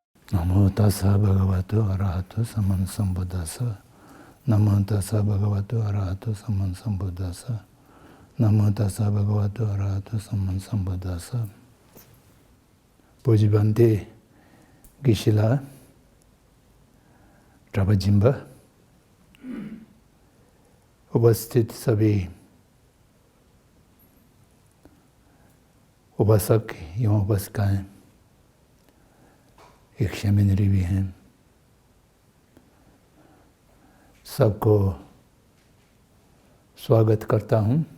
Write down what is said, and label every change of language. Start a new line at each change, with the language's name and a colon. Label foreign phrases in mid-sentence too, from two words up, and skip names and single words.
Pali: नमो तस्सा भगवतो अरहतो सम्मा सम्बुद्धास्सा। नमो तस्सा भगवतो अरहतो सम्मा सम्बुद्धास्सा। नमो तस्सा भगवतो अरहतो सम्मा सम्बुद्धास्सा।
Hindi: पूज्य भंते गिशिला ट्रबजिम्बा, उपस्थित सभी उपासक एवं उपासिकाएं, यक्षमित्री भी हैं, सबको स्वागत करता हूँ।